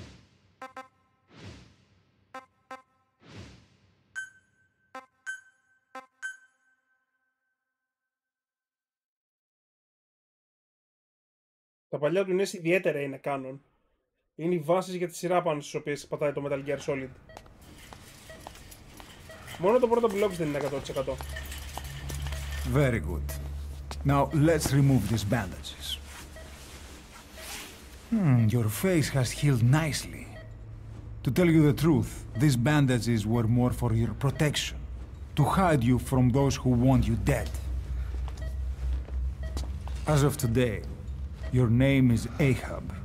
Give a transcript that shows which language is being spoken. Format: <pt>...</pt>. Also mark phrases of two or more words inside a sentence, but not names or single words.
<el>Τα παλιά του NES ιδιαίτερα είναι canon. Είναι οι βάσεις για τη σειρά πάνω στις οποίες πατάει το Metal Gear Solid. Μόνο το πρώτο blocks δεν είναι 100%.</el> <en>Very good. Now let's remove these bandages. Your face has healed nicely. To tell you the truth, these bandages were more for your protection. To hide you from those who want you dead. As of today, your name is Ahab.</en>